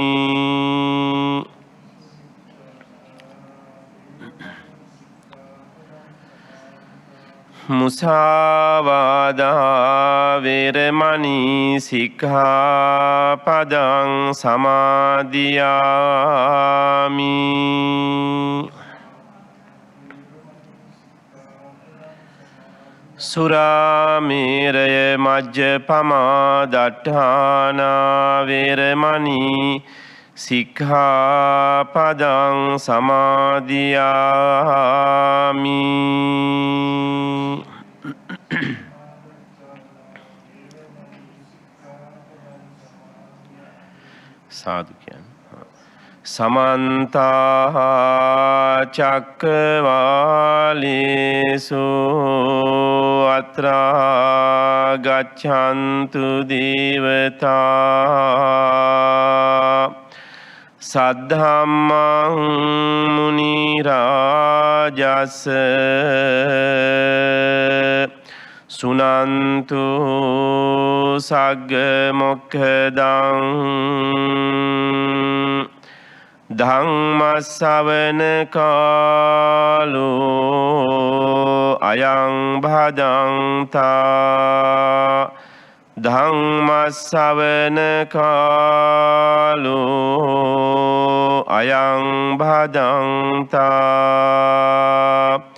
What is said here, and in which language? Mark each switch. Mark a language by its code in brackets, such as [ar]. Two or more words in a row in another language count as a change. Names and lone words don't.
[pi] မုစာဝါဒာဝေရမဏီสิกขาပဒံသမာදිယာမိ สุราเมรยมัจจปมาดัฏฐานาเวรมณีสิกขาปดังสมาธิยามิ สาธุ समन्ता चक्रवालेषु अत्रा गच्छन्तु देवता सद्धम्मं मुनिराजस् सुनन्तु सग्गमोक्षदं ධම්මස්සවන කාලෝ අයං භදන්තා ධම්මස්සවන කාලෝ අයං භදන්තා